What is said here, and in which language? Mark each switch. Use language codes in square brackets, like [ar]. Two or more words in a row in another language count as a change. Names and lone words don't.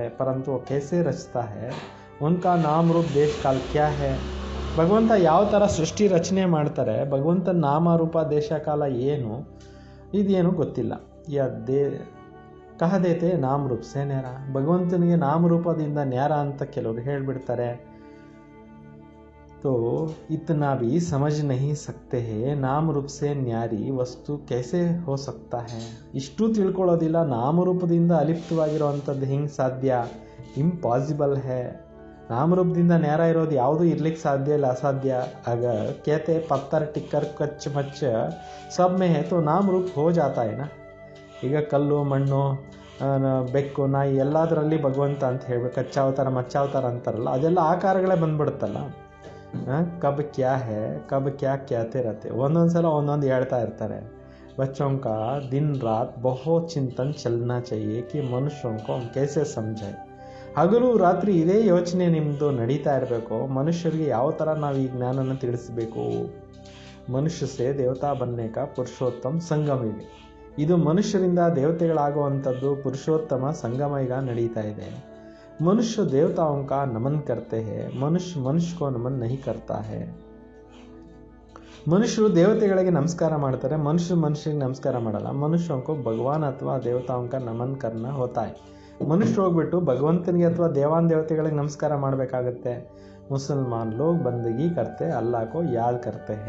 [hi] परंतु कैसे रचता है, उनका नाम रूप देश काल क्या है. [kn] ಭಗವಂತ ಯಾವ ಥರ ಸೃಷ್ಟಿ ರಚನೆ ಮಾಡ್ತಾರೆ, ಭಗವಂತನ ನಾಮ ರೂಪ ದೇಶ ಕಾಲ ಏನು ಇದೇನು ಗೊತ್ತಿಲ್ಲ. [hi] कह देते नाम रूप से न्यारा. [kn] ಭಗವಂತನಿಗೆ ನಾಮರೂಪದಿಂದ ನ್ಯಾರ ಅಂತ ಕೆಲವರು ಹೇಳ್ಬಿಡ್ತಾರೆ. [hi] तो इतना भी समझ नहीं सकते हैं नाम रूप से न्यारी वस्तु कैसे हो सकता है. [kn] ಇಷ್ಟು ತಿಳ್ಕೊಳ್ಳೋದಿಲ್ಲ, ನಾಮರೂಪದಿಂದ ಅಲಿಪ್ತವಾಗಿರುವಂಥದ್ದು ಹೆಂಗೆ ಸಾಧ್ಯ. [hi] इम्पॉसिबल है. [kn] ನಾಮರೂಪದಿಂದ ನ್ಯಾರ ಇರೋದು ಯಾವುದು ಇರ್ಲಿಕ್ಕೆ ಸಾಧ್ಯ ಇಲ್ಲ, ಅಸಾಧ್ಯ. [hi] आगे कहते पत्थर ठिक्कर कच्छ मच्छ सब में है तो नाम रूप हो जाता है ना. [kn] ಈಗ ಕಲ್ಲು ಮಣ್ಣು ಬೆಕ್ಕು ನಾಯಿ ಎಲ್ಲದರಲ್ಲಿ ಭಗವಂತ ಅಂತ ಹೇಳ್ಬೇಕು. ಕಚ್ಚಾವತಾರ ಮಚ್ಚಾವತಾರ ಅಂತಾರಲ್ಲ, ಅದೆಲ್ಲ ಆಕಾರಗಳೇ ಬಂದ್ಬಿಡುತ್ತಲ್ಲ. [hi] कब क्या है कब क्या कहते रहते. [kn] ಒಂದೊಂದು ಸಲ ಒಂದೊಂದು ಹೇಳ್ತಾ ಇರ್ತಾರೆ. [hi] बच्चों का दिन रात बहुत चिंतन चलना चाहिए कि मनुष्यों को हम कैसे समझाए. [kn] ಹಗಲು ರಾತ್ರಿ ಇದೇ ಯೋಚನೆ ನಿಮ್ಮದು ನಡೀತಾ ಇರಬೇಕು. ಮನುಷ್ಯರಿಗೆ ಯಾವ ಥರ ನಾವು ಈ ಜ್ಞಾನನ ತಿಳಿಸಬೇಕು. [hi] मनुष्य से देवता बनने का [kn] ಪುರುಷೋತ್ತಮ ಸಂಗಮ ಇದೆ. ಇದು ಮನುಷ್ಯರಿಂದ ದೇವತೆಗಳಾಗುವಂಥದ್ದು ಪುರುಷೋತ್ತಮ ಸಂಗಮ ಈಗ ನಡೀತಾ ಇದೆ. [hi] मनुष्य देवताओं का नमन करते हैं, मनुष्य मनुष्य को नमन नहीं करता है. [kn] ಮನುಷ್ಯರು ದೇವತೆಗಳಿಗೆ ನಮಸ್ಕಾರ ಮಾಡ್ತಾರೆ, ಮನುಷ್ಯರಿಗೆ ನಮಸ್ಕಾರ ಮಾಡಲ್ಲ. [hi] मनुष्यों को भगवान अथवा देवताओं का नमन करना होता है. [kn] ಮನುಷ್ಯರು ಹೋಗ್ಬಿಟ್ಟು ಭಗವಂತನಿಗೆ ಅಥವಾ ದೇವತೆಗಳಿಗೆ ನಮಸ್ಕಾರ ಮಾಡಬೇಕಾಗತ್ತೆ. [hi] मुसलमान लोग बंदगी करते अल्लाह याद करते हैं.